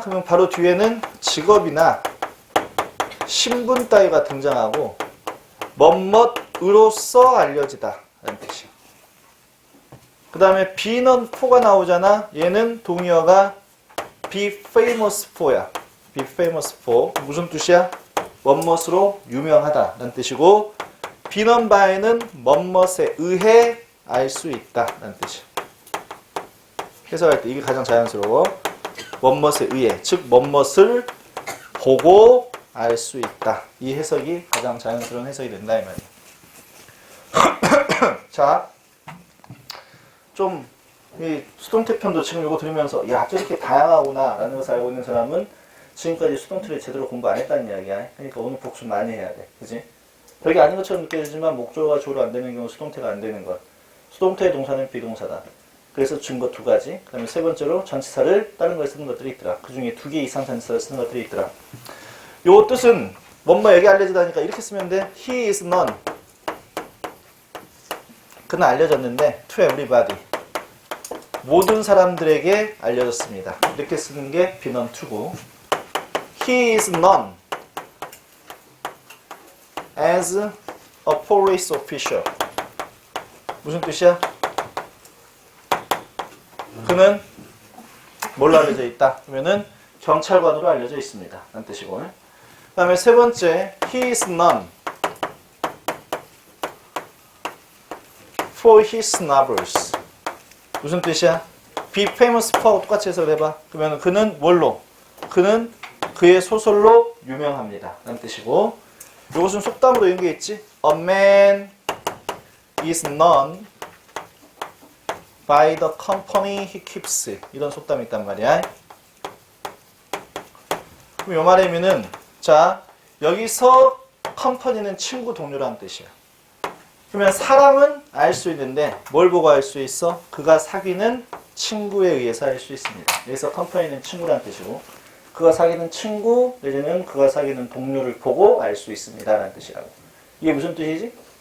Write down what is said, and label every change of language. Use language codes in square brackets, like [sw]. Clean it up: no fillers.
[ko] 그러면 바로 뒤에는 직업이나 신분 따위가 등장하고 뭐뭇으로써 알려지다 라는 뜻이야. 그 다음에 be none for가 나오잖아. 얘는 동의어가 be famous for야. be famous for 무슨 뜻이야? 뭐뭇으로 유명하다 라는 뜻이고 be none by는 뭐뭇에 의해 알 수 있다 라는 뜻이야. 해석할 때 이게 가장 자연스러워. 뭐뭇에 의해 즉 뭐뭇을 보고 알 수 있다. 이 해석이 가장 자연스러운 해석이 된다 이 말이야. 자, 좀 이 수동태 편도 지금 이거 들으면서 야 저렇게 다양하구나 라는 것을 알고 있는 사람은 지금까지 수동태를 제대로 공부 안 했다는 이야기야. 그러니까 오늘 복습 많이 해야 돼. 그지? 별게 아닌 것처럼 느껴지지만 목적어가 주어로 안 되는 경우 수동태가 안 되는 것. 수동태의 동사는 비동사다. 그래서 증거 두 가지. 그 다음에 세 번째로 전치사를 다른 거에 쓰는 것들이 있더라. 그 중에 2개 이상 전치사를 쓰는 것들이 있더라. 요 뜻은 뭐에게 알려지다니까 이렇게 쓰면 돼. He is known. 그는 알려졌는데 to everybody. 모든 사람들에게 알려졌습니다. 이렇게 쓰는 게 be known to고. [en] He is known as a police official. [ko] 무슨 뜻이야? 그는 뭘로 알려져 있다? 그러면은 경찰관으로 알려져 있습니다. 라는 뜻이고. [en] 그 다음에 세 번째, he is known for his novels. [ko] 무슨 뜻이야? be famous for 똑같이 해석을 해봐. 그러면 그는 뭘로? 그는 그의 소설로 유명합니다. 라는 뜻이고. 이것은 속담으로 이런 게 있지. [en] A man is known by the company he keeps. [ko] 이런 속담이 있단 말이야. 그럼 이 말의 의미는 자 여기서 컴퍼니는 친구 동료라는 뜻이야. 그러면 사람은 알 수 있는데 뭘 보고 알 수 있어? 그가 사귀는 친구에 의해서 알 수 있습니다. 여기서 컴퍼니는 친구라는 뜻이고 그가 사귀는 친구 내지는 그가 사귀는 동료를 보고 알 수 있습니다 라는 뜻이라고. 이게 무슨 뜻이지?